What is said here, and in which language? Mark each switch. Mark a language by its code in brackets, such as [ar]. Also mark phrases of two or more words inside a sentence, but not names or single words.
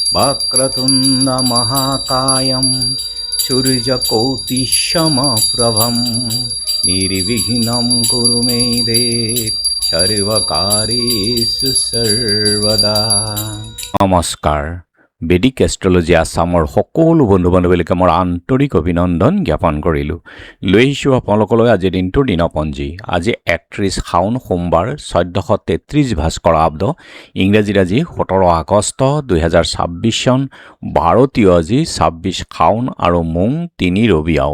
[sa] वक्रतुण्ड महाकायं सूर्यकोटिसमप्रभं निर्विघ्नं कुरु मे देव सर्वकार्येषु सर्वदा। [as] নমস্কাৰ। বেদিক এষ্ট্ৰলজি আছামৰ সকলো বন্ধু বান্ধৱীলৈকে মোৰ আন্তৰিক অভিনন্দন জ্ঞাপন কৰিলোঁ। লৈ আহিছোঁ আপোনালোকলৈ আজিৰ দিনটোৰ দিনপঞ্জী। আজি 31 শাওণ সোমবাৰ 1433 ভাস্কৰ আব্দ, ইংৰাজীৰ আজি 17 আগষ্ট 2026 চন, ভাৰতীয় আজি 26 শাওণ আৰু মোং 3 ৰবিয়াও।